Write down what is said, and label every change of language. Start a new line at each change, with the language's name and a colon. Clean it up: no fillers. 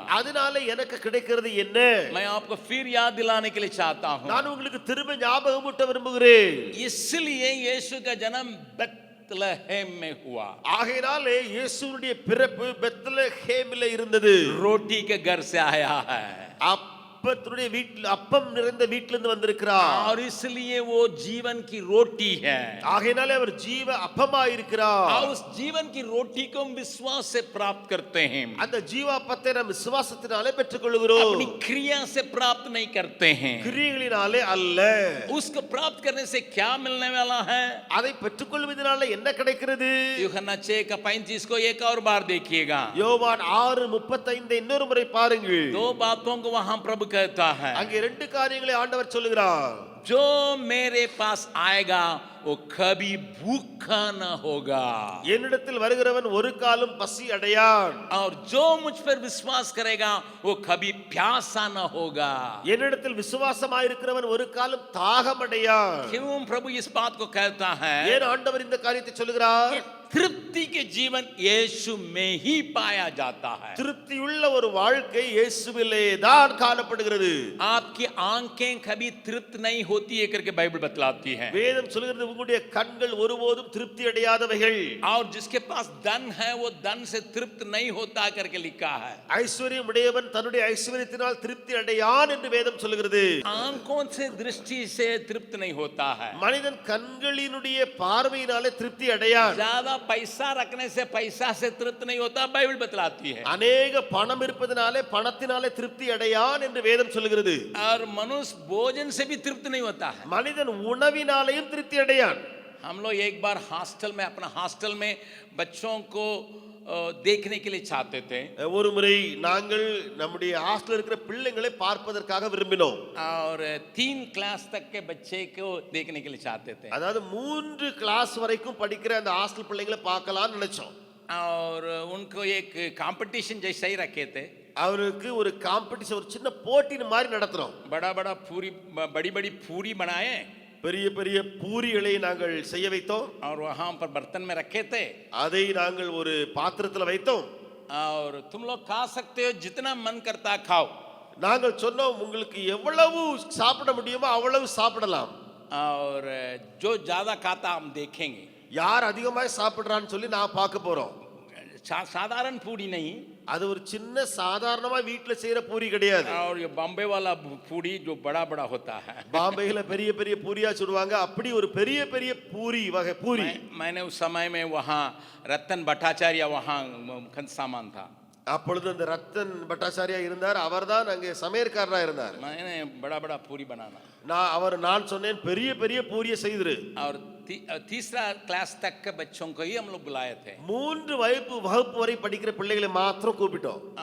Tamil: அதனால எனக்கு கிடைக்கிறது என்ன?
Hindi: मैं आपको फिर याद दिलाने के लिए चाहता हूं।
Tamil: நான் உங்களுக்கு திரும்ப ஞாபகமூட்ட விரும்புகிறேன்.
Hindi: इसलिए यीशु का जन्म बेथलेहेम में हुआ।
Tamil: ஆகையினாலே இயேசுவுடைய பிறப்பு பெத்லகேமிலே இருந்தது.
Hindi: रोटी के घर से आया है
Tamil: அப்பத்துடைய வீட்டில், அப்பம் நிறைந்த வீட்டிலிருந்து வந்திருக்கிறார்.
Hindi: और इसलिए वो जीवन की रोटी है।
Tamil: ஆகையினாலே அவர் ஜீவ அப்பமா இருக்கிறார்.
Hindi: और उस जीवन की रोटी को हम विश्वास से प्राप्त करते हैं,
Tamil: அந்த ஜீவ அப்பத்தை நாம் விசுவாசத்தினாலே பெற்றுக்கொள்கிறோம்.
Hindi: अपनी क्रिया से प्राप्त नहीं करते हैं।
Tamil: கிரியைகளினாலே அல்ல.
Hindi: उसको प्राप्त करने से क्या मिलने वाला है?
Tamil: அதை பெற்றுக்கொள்வதனால என்ன கிடைக்கிறது?
Hindi: यूहन्ना 6:35 को एक और बार देखिएगा।
Tamil: யோவான் 6:35 இன்னொரு முறை பாருங்கள்.
Hindi: दो बातों को वहां प्रभु कहता है,
Tamil: அங்கே ரெண்டு காரியங்களை ஆண்டவர் சொல்லுகிறார்.
Hindi: जो मेरे पास आएगा वो कभी भूखा न होगा,
Tamil: என்னிடத்தில் வருகிறவன் ஒரு காலம் பசி அடையான்.
Hindi: और जो मुझ पर विश्वास करेगा वो कभी प्यासा न होगा।
Tamil: என்னிடத்தில் விசுவாசமாயிருக்கிறவன் ஒரு காலம் தாகம் அடையான்.
Hindi: क्यों प्रभु इस बात को कहता है?
Tamil: ஏன் ஆண்டவர் இந்த காரியத்தை சொல்லுகிறார்?
Hindi: तृप्ति के जीवन यीशु में ही पाया जाता है।
Tamil: திருப்தியுள்ள ஒரு வாழ்க்கை இயேசுவிலே தான் காணப்படுகிறது.
Hindi: आपकी आंखें कभी तृप्त नहीं होती है करके बाइबल बतलाती है।
Tamil: வேதம் சொல்கிறது, உங்களுடைய கண்கள் ஒருபோதும் திருப்தி அடையாதவைகள்.
Hindi: और जिसके पास धन है वो धन से तृप्त नहीं होता करके लिखा है।
Tamil: ஐஸ்வர்யம் உடையவன் தன்னுடைய ஐஸ்வர்யத்தினால் திருப்தி அடையான் என்று வேதம் சொல்கிறது.
Hindi: आंखों से दृष्टि से तृप्त नहीं होता है।
Tamil: மனிதன் கண்களினுடைய பார்வையினாலே திருப்தி அடையான்.
Hindi: ज्यादा पैसा रखने से पैसा से तृप्त नहीं होता, बाइबल बतलाती है।
Tamil: அநேக பணம் இருப்பதனாலே பணத்தினாலே திருப்தி அடையான் என்று வேதம் சொல்கிறது.
Hindi: और मनुष्य भोजन से भी तृप्त नहीं होता है।
Tamil: மனிதன் உணவினாலேயும் திருப்தி அடையான்.
Hindi: हम लोग एक बार हॉस्टल में, अपना हॉस्टल में बच्चों को देखने के लिए चाहते थे।
Tamil: ஒரு முறை நாங்கள் நம்முடைய ஹாஸ்டல்ல இருக்கிற பிள்ளைகளை பார்ப்பதற்காக விரும்பினோம்.
Hindi: और 3 क्लास तक के बच्चे को देखने के लिए चाहते थे।
Tamil: அதாவது 3 கிளாஸ் வரைக்கும் படிக்கிற அந்த ஹாஸ்டல் பிள்ளைகளை பார்க்கலாம்னு நினைச்சோம்.
Hindi: और उनको एक कंपटीशन जैसा ही रखे थे।
Tamil: அவருக்கு ஒரு காம்படிஷன், ஒரு சின்ன போட்டி மாதிரி நடத்துறோம்.
Hindi: बड़ा बड़ा पूरी, बड़ी बड़ी पूरी बनाए,
Tamil: பெரிய பெரிய பூரிகளை நாங்கள் செய்ய வைத்தோம்.
Hindi: और वहां पर बर्तन में रखे थे।
Tamil: அதை நாங்கள் ஒரு பாத்திரத்தில் வைத்தோம்.
Hindi: और तुम लोग खा सकते हो, जितना मन करता खाओ।
Tamil: நாங்கள் சொன்னோம், உங்களுக்கு எவ்வளவு சாப்பிட முடியுமோ அவ்வளவு சாப்பிடலாம்.
Hindi: और जो ज्यादा खाता हम देखेंगे।
Tamil: யார் அதிகமாக சாப்பிடுறான்னு சொல்லி நான் பார்க்க போறோம்.
Hindi: साधारण पूरी नहीं,
Tamil: அது ஒரு சின்ன சாதாரணமா வீட்ல செய்யற பூரி கிடையாது.
Hindi: और ये बॉम्बे वाला पूड़ी जो बड़ा बड़ा होता है,
Tamil: பாம்பேல பெரிய பெரிய பூரியா சுடுவாங்க. அப்படி ஒரு பெரிய பெரிய பூரி வகை பூரி.
Hindi: मैंने उस समय में वहाँ रतन भट्टाचार्य वहाँ सामान था,
Tamil: அப்பொழுது அந்த ரத்தன் பட்டாச்சாரியா இருந்தார். அவர்தான் அங்கே சமையற்காரரா இருந்தார்.
Hindi: मैंने बड़ा बड़ा पूरी बनाना
Tamil: நான் சொன்னேன் பெரிய பெரிய பூரியை செய்திரு.
Hindi: और तीसरा क्लास तक के बच्चों को ही हम लोग बुलाए थे.
Tamil: 3 வகுப்பு வரை படிக்கிற பிள்ளைகளை மாத்திரம் கூப்பிட்டோம்.